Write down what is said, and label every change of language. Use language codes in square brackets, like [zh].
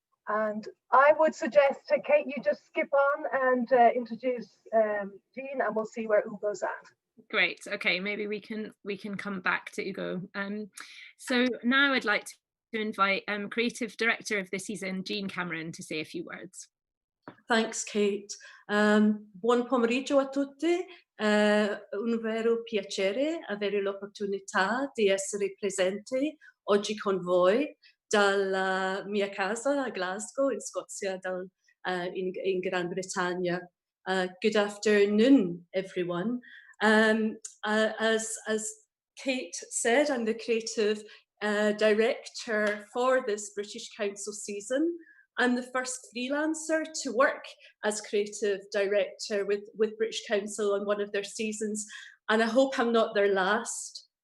[en] And I would suggest, Kate, you just skip on and introduce Jean, and we'll see where Ugo's at. Great. Okay, maybe we can come back to Ugo. So now I'd like to invite creative director of the season, Jean Cameron, to say a few words. Thanks, Kate. [it] Buon pomeriggio a tutti. Un vero piacere avere l'opportunità di essere presente oggi con voi dalla mia casa a Glasgow, in Scozia, in Gran Bretagna. [en] Good afternoon, everyone. As Kate said, I'm the creative director for this British Council season. I'm the first freelancer to work as creative director with British Council on one of their seasons, and I hope I'm not their last.